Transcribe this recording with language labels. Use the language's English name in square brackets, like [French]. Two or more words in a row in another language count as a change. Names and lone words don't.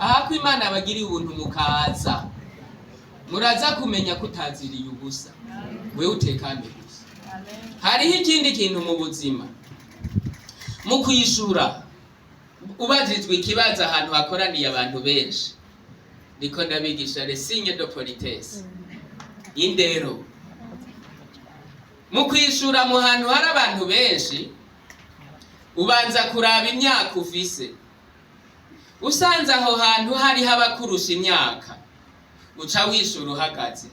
[Rundi] Ko Imana bagiri ubuntu mukaza. Muraza kumenya kutaziriye ubusa. We utekane gusa. Hariho ikindi kintu mu buzima. Mu kwishura ubajijwe ikibazo ahantu hakoraniye abantu benshi. Niko ndabigisha [French] les signes de politesse. [Rundi] Indero. Mu kwishura mu hantu hari abantu benshi ubanza kuraba imyaka ufise. Usanze aho hantu hari habakurusha imyaka uca wishura uhagaze.